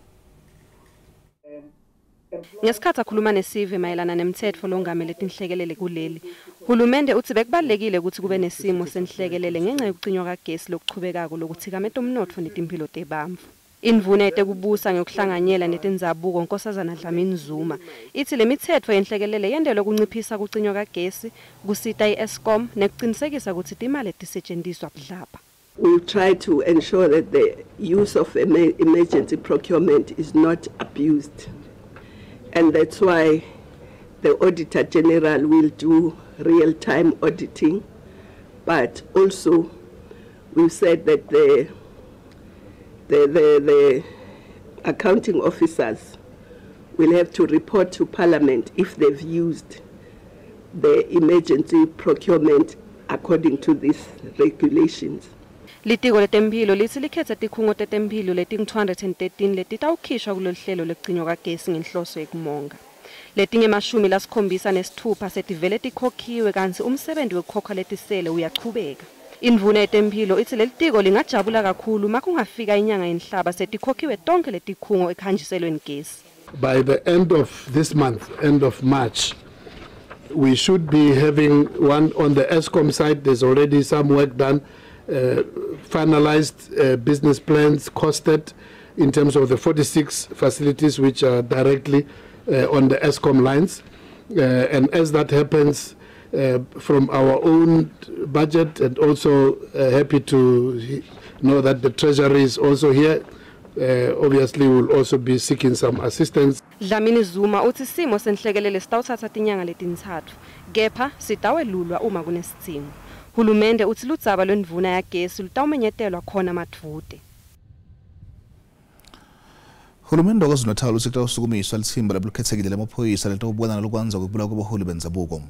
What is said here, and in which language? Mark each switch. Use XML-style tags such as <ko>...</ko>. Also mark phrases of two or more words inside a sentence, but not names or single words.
<ss>Ngesikhathi akhuluma nesive mayelana nemthetho longamele tinhlekelele kuleli, Hulumende uthi bekubalekile ukuthi kube nesimo senhlekelele ngenxa yokucinywa kagesi lokuchubekako lokuthikameta umnotfo netimpilo tebantfu. Indvuna etekubusa ngekuhlanganyela neTindzaba Nkosazana Dlamini Zuma ithi lemithetho yenhlekelele yendelwe kunciphisa kucinywa kagesi, kusita iEskom nekuqinisekisa ukuthi imali tisetshenziswa budlabha.</ss> <en>We try to ensure that the use of emergency procurement is not abused. And that's why the Auditor General will do real-time auditing, but also we've said that the accounting officers will have to report to Parliament if they've used the emergency procurement according to these regulations.</en> <ss>Litiko letemphilo lithi likhetsa tikhungo tetemphilo leting-213 letitawukhishwa kulolu hlelo lekucinywa kagesi ngenhloso yekumonga. Letinge 76 setivele tikhokhiwe kanti umsebenzi wekukhokha letisele uyachubeka. Indvuna yetemphilo ithi lelitiko lingajabula kakhulu makungafika inyanga yenhlaba setikhokhiwe tonke letikhungo ekhanjiselweni gesi.</ss> <en>By the end of this month, end of March, we should be having one on the Eskom side. There's already some work done, finalized business plans costed in terms of the 46 facilities which are directly on the Eskom lines. And as that happens, from our own budget, and also happy to know that the Treasury is also here. Obviously, we'll also be seeking some assistance.</en> <ss>Dlamini Zuma uthi simo senhlekelele sitawuthatha tinyanga letintsatfu, kepha sitawelulwa uma kunesidingo. Hulumende uthi ludzaba lwendvuna yagesi lutawumenyetelwa khona madvude. Hulumende waKwaZulu-Natal uthi kutawusukumiswa lithimba labukhethekile lamaphoyisa litawubona nalokwanza ukubulawa kwabaholi bendabuko.</ss>